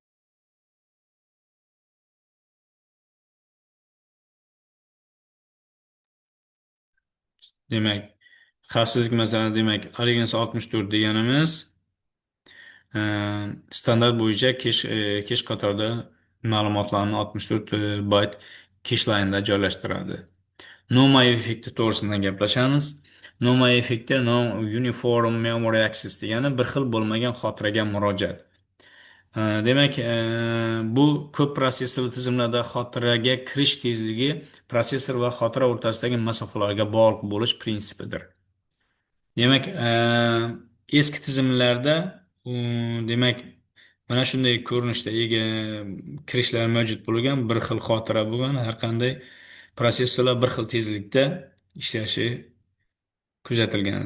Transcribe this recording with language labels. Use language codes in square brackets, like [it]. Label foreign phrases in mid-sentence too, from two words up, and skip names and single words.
[uz] Demak, xavfsizlik masalan, demak, Alignance 64 deganimiz e, standart bo'yicha kish qatorida ma'lumotlarni 64 bayt kish laynda joylashtiradi. Noma effekti to'g'risida gaplashamiz. Noma effekti [en] non-uniform memory access [uz] degani bir xil bo'lmagan xotiraga murojaat. Demak, bu ko'p protsessorli tizimlarda xotiraga kirish tezligi protsessor va xotira o'rtasidagi masofalarga bog'liq bo'lish prinsipidir. Demak, eski tizimlarda demak, mana shunday ko'rinishda ega kirishlar mavjud bo'lgan, bir xil xotira bo'lgan, har qanday protsessorlar bir xil tezlikda ishlashi kuzatilgan.